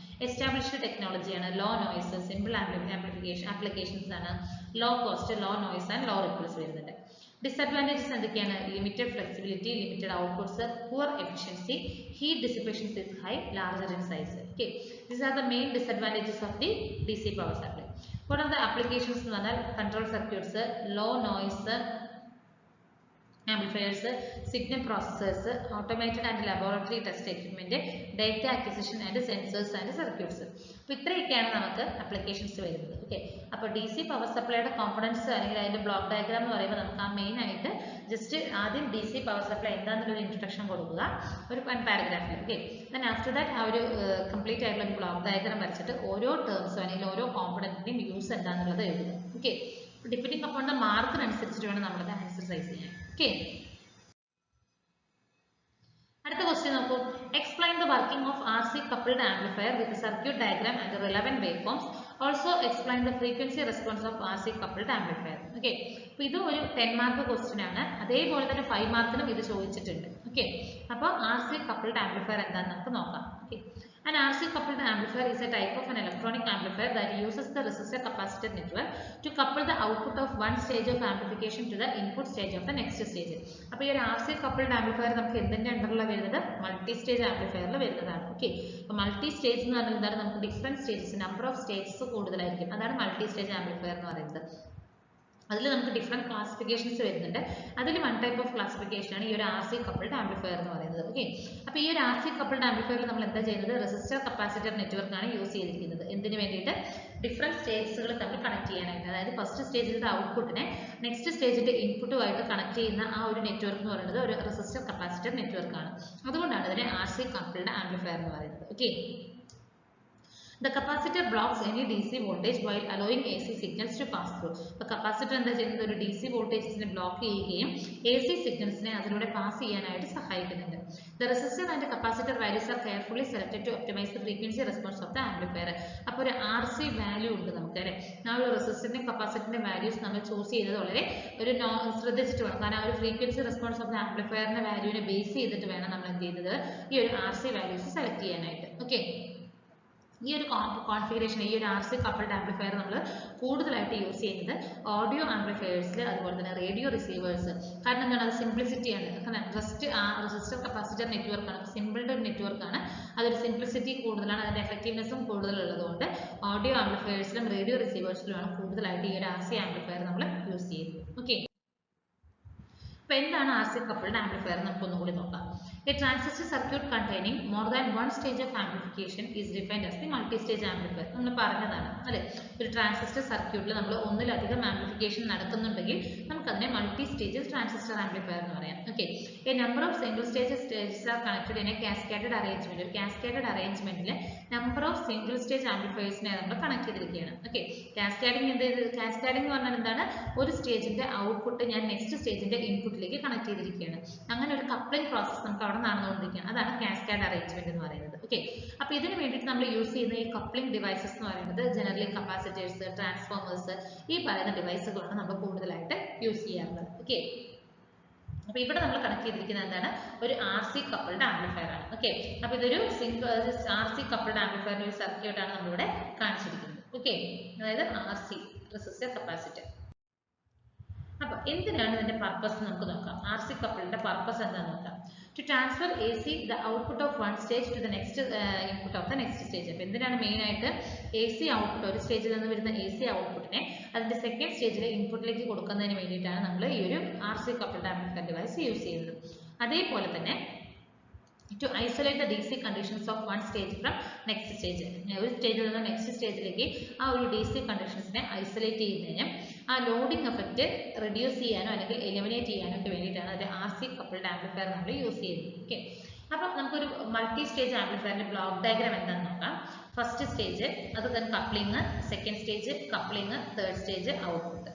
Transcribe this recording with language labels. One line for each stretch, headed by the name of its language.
Malayalam: Established ടെക്നോളജിയാണ്, law noise, simple applications ആണ്, low cost, law noise and law ripples വരുന്നുണ്ട്.
English: disadvantages
Malayalam: എന്തൊക്കെയാണ്,
English: Limited flexibility, limited outputs, poor efficiency, heat dissipations is high, larger in size. Okay. These are the main disadvantages of the DC power supply. What are the applications
Malayalam: എന്ന് പറഞ്ഞാൽ
English: Control circuits, low noise amplifiers, signal processors, automated and laboratory test equipment, data acquisition and sensors and circuits.
Malayalam: അപ്പോൾ ഇത്രയൊക്കെയാണ് നമുക്ക് applications വരുന്നത്. Okay. അപ്പോൾ DC power സപ്ലൈയുടെ components അല്ലെങ്കിൽ അതിന്റെ block diagram എന്ന് പറയുമ്പോൾ നമുക്ക് ആ മെയിൻ ആയിട്ട് ജസ്റ്റ് ആദ്യം DC പവർ സപ്ലൈ എന്താണെന്നുള്ളൊരു ഇൻട്രൊഡക്ഷൻ കൊടുക്കുക ഒരു പാരഗ്രാഫിൽ. ഓക്കെ. ദെൻ ആഫ്റ്റർ ദാറ്റ് ആ ഒരു കംപ്ലീറ്റ് ആയിട്ടുള്ള ഒരു ബ്ലോക്ക് ഡയഗ്രാം വരച്ചിട്ട് ഓരോ ടേംസും അല്ലെങ്കിൽ ഓരോ കോമ്പണന്റിന്റെയും യൂസ് എന്താണെന്നുള്ളത് എഴുതുക. ഓക്കെ. ഡിപ്പെൻഡിങ് അപ്പോൺ ദ മാർക്കിനനുസരിച്ചിട്ട് വേണം നമ്മളത് എക്സർസൈസ് ചെയ്യാൻ. ഓക്കെ. അടുത്ത ക്വസ്റ്റ്യൻ നോക്കൂ.
English: Explain the working of RC coupled amplifier with circuit diagram and relevant waveforms. Also explain the frequency response of RC coupled amplifier. Okay.
Malayalam: അപ്പോൾ ഇത് ഒരു 10 മാർക്ക് ക്വസ്റ്റ്യൻ ആണ്. അതേപോലെ തന്നെ 5 മാർക്കിനും ഇത് ചോദിച്ചിട്ടുണ്ട്. ഓക്കെ. അപ്പോൾ RC coupled amplifier എന്താണെന്ന് നമുക്ക് നോക്കാം. Okay.
English: An RC coupled amplifier is a type of an electronic amplifier that uses the resistor capacitor network to couple the output of one stage of amplification to the input stage of the next stage.
Malayalam: അപ്പോൾ ഈ ഒരു RC coupled amplifier നമുക്ക് എന്തിന്റെ അണ്ടറിലാണ് വരുന്നത്, multi stage ആംപ്ലിഫയറിൽ വരുന്നതാണ്. Okay. അപ്പോൾ multi stage എന്ന് പറയുന്നത് എന്താണ്, നമുക്ക് different stages, number of stages കൂടുതലായിരിക്കും. അതാണ് മൾട്ടി സ്റ്റേജ് ആംപ്ലിഫയർ എന്ന് പറയുന്നത്. അതിൽ നമുക്ക് ഡിഫറെന്റ് ക്ലാസിഫിക്കേഷൻസ് വരുന്നുണ്ട്. അതിൽ വൺ ടൈപ്പ് ഓഫ് ക്ലാസിഫിക്കേഷൻ ആണ് ഈ ഒരു RC coupled amplifier എന്ന് പറയുന്നത്. ഓക്കെ. അപ്പോൾ ഈ ഒരു RC coupled amplifier നമ്മൾ എന്താ ചെയ്യുന്നത്, റെസിസ്റ്റർ കപ്പാസിറ്റർ നെറ്റ്വർക്ക് ആണ് യൂസ് ചെയ്തിരിക്കുന്നത്. എന്തിനു വേണ്ടിയിട്ട്, ഡിഫറെന്റ് സ്റ്റേജസുകൾ തമ്മിൽ കണക്ട് ചെയ്യാനായിട്ട്. അതായത് ഫസ്റ്റ് സ്റ്റേജിന്റെ ഔട്ട്പുട്ടിനെ നെക്സ്റ്റ് സ്റ്റേജിന്റെ ഇൻപുട്ടുമായിട്ട് കണക്ട് ചെയ്യുന്ന ആ ഒരു നെറ്റ്വർക്ക് എന്ന് പറയുന്നത് ഒരു റെസിസ്റ്റർ കപ്പാസിറ്റർ നെറ്റ്വർക്ക് ആണ്. അതുകൊണ്ടാണ് ഇതിനെ RC coupled amplifier എന്ന് പറയുന്നത്. Okay.
English: The capacitor blocks any DC voltage while allowing AC signals to pass through.
Malayalam: അപ്പോൾ കപ്പാസിറ്റർ എന്താ ചെയ്യുന്നത്, ഒരു DC വോൾട്ടേജസിനെ ബ്ലോക്ക് ചെയ്യുകയും AC സിഗ്നൽസിനെ അതിലൂടെ പാസ് ചെയ്യാനായിട്ട് സഹായിക്കുന്നുണ്ട്.
English: The resistor and capacitor values are carefully selected to optimize the frequency response of the amplifier.
Malayalam: അപ്പോൾ ഒരു RC വാല്യൂ ഉണ്ട് നമുക്ക് അല്ലേ. ആ ഒരു റെസിസ്റ്ററിന്റെ കപ്പാസിറ്ററിന്റെ വാല്യൂസ് നമ്മൾ ചൂസ് ചെയ്തത് വളരെ ഒരു ശ്രദ്ധിച്ചിട്ട് വേണം. കാരണം ആ ഒരു ഫ്രീക്വൻസി റെസ്പോൺസ് ഓഫ് ദ ആംപ്ലിഫയറിന്റെ വാല്യൂവിനെ ബേസ് ചെയ്തിട്ട് വേണം നമ്മൾ എന്ത് ചെയ്യുന്നത്, ഈ ഒരു RC വാല്യൂസ് സെലക്ട് ചെയ്യാനായിട്ട്. ഓക്കെ. ഈ ഒരു കോൺഫിഗറേഷൻ ഈ ഒരു RC കപ്പിൾഡ് ആംപ്ലിഫയർ നമ്മൾ കൂടുതലായിട്ട് യൂസ് ചെയ്യുന്നത് ഓഡിയോ ആംപ്ലിഫയേഴ്സിൽ അതുപോലെ തന്നെ റേഡിയോ റിസീവേഴ്സ്. കാരണം എന്താണ്, അത് സിംപ്ലിസിറ്റിയാണ്. കാരണം റെസിസ്റ്റർ കപ്പാസിറ്റർ നെറ്റ്വർക്കാണ്, സിമ്പിളുടെ ഒരു നെറ്റ്വർക്കാണ്. അതൊരു സിംപ്ലിസിറ്റി കൂടുതലാണ്, അതിന്റെ എഫക്റ്റീവ്നെസ്സും കൂടുതലുള്ളതുകൊണ്ട് ഓഡിയോ ആംപ്ലിഫയേഴ്സിലും റേഡിയോ റിസീവേഴ്സിലുമാണ് കൂടുതലായിട്ട് ഈ ഒരു RC ആംപ്ലിഫയർ നമ്മൾ യൂസ് ചെയ്യുന്നത്. ഓക്കെ, അപ്പോൾ എന്താണ് RC coupled amplifier നമുക്ക് ഒന്നുകൂടി നോക്കാം.
English: A transistor circuit containing more than one stage of amplification is defined as the multi-stage amplifier.
Malayalam: നമ്മൾ പറഞ്ഞതാണ് അല്ലേ, ഒരു ട്രാൻസിസ്റ്റർ സർക്യൂട്ടിൽ നമ്മൾ ഒന്നിലധികം ആംപ്ലിഫിക്കേഷൻ നടക്കുന്നുണ്ടെങ്കിൽ നമുക്കതിനെ മൾട്ടി സ്റ്റേജ് ട്രാൻസിസ്റ്റർ ആംപ്ലിഫയർ എന്ന് പറയാം.
English: Okay, a number of single stages are connected in a cascaded arrangement.
Malayalam: ഒരു cascaded അറേഞ്ച്മെന്റിൽ number of single stage ആംപ്ലിഫയേഴ്സിനെ നമ്മൾ കണക്ട് ചെയ്തിരിക്കുകയാണ്. ഓക്കെ, കാസ്കേഡിംഗ് കാസ്കേഡിംഗ് എന്ന് പറഞ്ഞാൽ എന്താണ്, ഒരു സ്റ്റേജിന്റെ ഔട്ട്പുട്ട് ഞാൻ നെക്സ്റ്റ് സ്റ്റേജിന്റെ ഇൻപുട്ടിലേക്ക് കണക്ട് ചെയ്തിരിക്കുകയാണ്. അങ്ങനെ ഒരു കപ്ലിംഗ് പ്രോസസ് നമുക്ക് അവിടെ നടന്നുകൊണ്ടിരിക്കുകയാണ്. അതാണ് കാസ്കേഡ് അറേഞ്ച്മെന്റ് എന്ന് പറയുന്നത്. ഓക്കെ, അപ്പോൾ ഇതിന് വേണ്ടിയിട്ട് നമ്മൾ യൂസ് ചെയ്യുന്ന ഈ കപ്ലിംഗ് ഡിവൈസസ് എന്ന് പറയുന്നത് ജനറലി കപ്പാസിറ്റേഴ്സ്, ട്രാൻസ്ഫോമേഴ്സ്, ഈ പറയുന്ന ഡിവൈസുകളാണ് നമ്മൾ കൂടുതലായിട്ട് യൂസ് ചെയ്യാറുള്ളത്. ഓക്കെ, അപ്പോൾ ഇവിടെ നമ്മൾ കണക്ട് ചെയ്തിരിക്കുന്നത് എന്താണ്, ഒരു RC കപ്പിൾഡ് ആംപ്ലിഫയർ ആണ്. ഓക്കെ, അപ്പോൾ ഇതൊരു RC കപ്പിൾഡ് ആംപ്ലിഫയറിന്റെ ഒരു സർക്യൂട്ട് ആണ് നമ്മളിവിടെ കാണിച്ചിരിക്കുന്നത്. ഓക്കെ, അതായത് RC റെസിസ്റ്റർ കപ്പാസിറ്റർ. അപ്പോൾ എന്തിനാണ് ഇതിന്റെ പർപ്പസ് നമുക്ക് നോക്കാം. RC കപ്പിളിന്റെ പർപ്പസ് എന്താണെന്ന് നോക്കാം.
English: To transfer AC the output of one stage to the next input of the next stage.
Malayalam: അപ്പോൾ എന്തിനാണ് മെയിൻ ആയിട്ട് AC ഔട്ട്പുട്ട്, ഒരു സ്റ്റേജിൽ നിന്ന് വരുന്ന AC ഔട്ട്പുട്ടിനെ അതിന്റെ സെക്കൻഡ് സ്റ്റേജിലെ ഇൻപുട്ടിലേക്ക് കൊടുക്കുന്നതിന് വേണ്ടിയിട്ടാണ് നമ്മൾ ഈ ഒരു RC coupled amplifier device use ചെയ്യുന്നത്. അതേപോലെ തന്നെ
English: to isolate the DC conditions of one stage from next stage.
Malayalam: ഒരു സ്റ്റേജിൽ നിന്ന് നെക്സ്റ്റ് സ്റ്റേജിലേക്ക് ആ ഒരു DC കണ്ടീഷൻസിനെ ഐസൊലേറ്റ് ചെയ്യുന്നതിനും ആ ലോഡിംഗ് എഫക്റ്റ് റെഡ്യൂസ് ചെയ്യാനോ അല്ലെങ്കിൽ എലിമിനേറ്റ് ചെയ്യാനോ ഒക്കെ വേണ്ടിയിട്ടാണ് ഒരു RC കപ്പിൾഡ് ആംപ്ലിഫയർ നമ്മൾ യൂസ് ചെയ്യുന്നത്. ഓക്കെ, അപ്പോൾ നമുക്കൊരു മൾട്ടി സ്റ്റേജ് ആംപ്ലിഫയറിന്റെ ബ്ലോക്ക് ഡയഗ്രാം എന്താണെന്ന് നോക്കാം. ഫസ്റ്റ് സ്റ്റേജ്, അത് തന്നെ coupling, second stage coupling, third stage output.